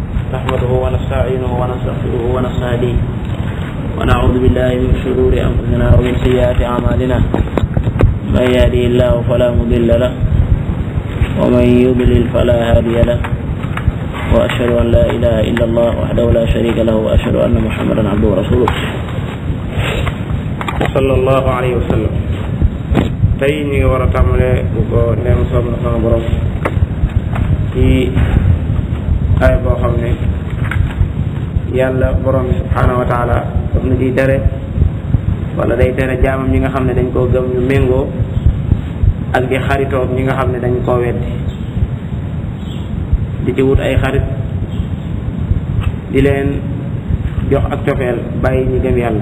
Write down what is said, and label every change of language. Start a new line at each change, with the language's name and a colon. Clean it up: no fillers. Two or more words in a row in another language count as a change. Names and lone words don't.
Arabic: نحمده ونستعينه ونستغفره ونستهديه ونعوذ بالله من شرور أنفسنا ومن سيئات أعمالنا من يهده الله فلا مضل له ومن يضلل فلا هادي له وأشهد أن لا إله إلا الله وحده لا شريك له وأشهد أن محمدا عبده ورسوله صلى الله عليه وسلم.
Wolof: tey ñu ngi war a tàmbalee bu ko neem soob na sama borom ci ay boo xam ne yàlla borom bi
Arabic: سبحانه وتعالى
Wolof: daf na ciy tere wala day tere jaamam ñi nga xam ne dañ koo gëm ñu méngoo ak di xaritoog ñi nga xam ne dañ koo weddi di ci wut ay xarit di leen jox ak cofeel bàyyi ñi gëm yàlla.